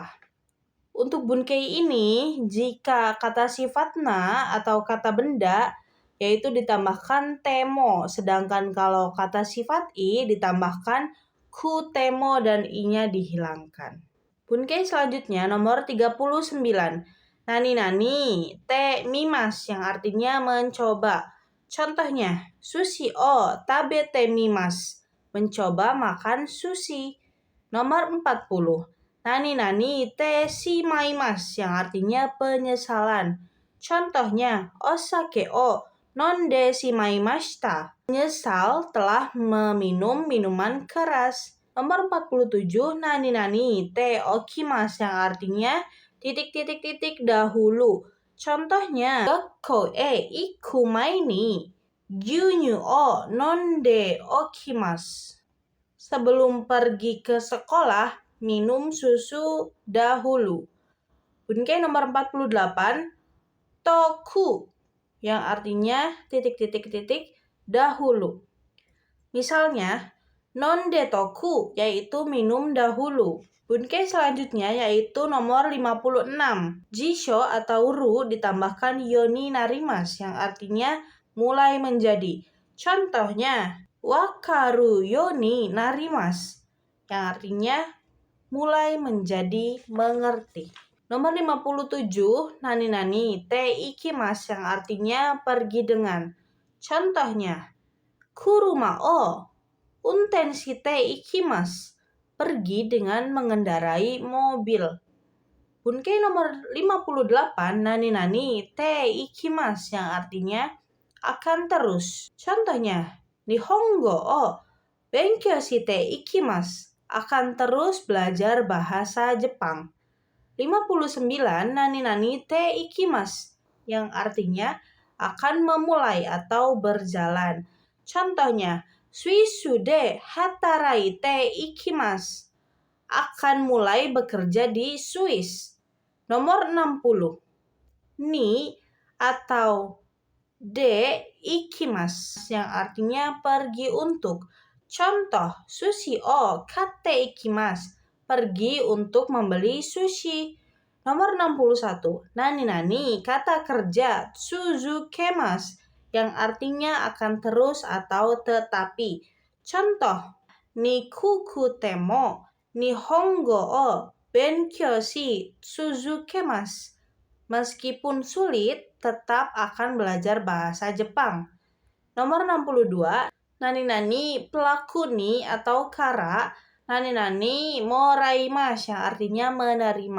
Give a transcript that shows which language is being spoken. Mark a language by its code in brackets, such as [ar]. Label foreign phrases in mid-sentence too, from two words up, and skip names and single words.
[id] Untuk bunkei ini, jika kata sifatna atau kata benda yaitu ditambahkan temo, sedangkan kalau kata sifat i ditambahkan [ja] くても [id] dan i-nya dihilangkan. Bunkei selanjutnya nomor 39. [ja] 何てみます [id] yang artinya mencoba. [ja] Contohnya, 寿司を食べてみます. [id] Mencoba makan sushi. Nomor 40. [ja] 何てしまいます [id] yang artinya penyesalan. Contohnya, [ja] お酒を飲んでしまいました. [id] Menyesal telah meminum minuman keras. Nomor 47, [ja] 何ておきます [id] yang artinya ... dahulu. Contohnya, [ja] 学校へ行く前に牛乳を飲んでおきます. [id] Sebelum pergi ke sekolah, minum susu dahulu. Bunkei nomor 48, toku yang artinya ... dahulu. Misalnya, [ja] 飲んどく [id] yaitu minum dahulu. Bunkei selanjutnya yaitu nomor 56. Jisho atau ru ditambahkan [ja] ようになります [id] yang artinya mulai menjadi. Contohnya, [ja] 分かるようになります [id] yang artinya mulai menjadi mengerti. Nomor 57, [ja] 何ていきます [id] yang artinya pergi dengan. Contohnya, [ja] 車を運転していきます. [id] Pergi dengan mengendarai mobil. Bunkei nomor 58, [ja] 何ていきます [id] yang artinya akan terus. Contohnya, [ja] 日本語を勉強していきます. [id] Akan terus belajar bahasa Jepang. 59, [ja] 何ていきます [id] yang artinya akan memulai atau berjalan. [ja] Contohnya, スイスで働いていきます. [id] Akan mulai bekerja di Swiss. Nomor 60. Ni atau [ja] で行きます [id] yang artinya pergi untuk. Contoh, [ja] 寿司を買っていきます. [id] Pergi untuk membeli sushi. Nomor 61. Nani kata kerja tsuzukemasu yang artinya akan terus atau tetapi. [ja] Contoh, にくくても日本語を勉強し続けます. [id] Meskipun sulit, tetap akan belajar bahasa Jepang. Nomor 62. Nani pelaku ni atau kara. [ja] 何もらいます [id] yang artinya menerima.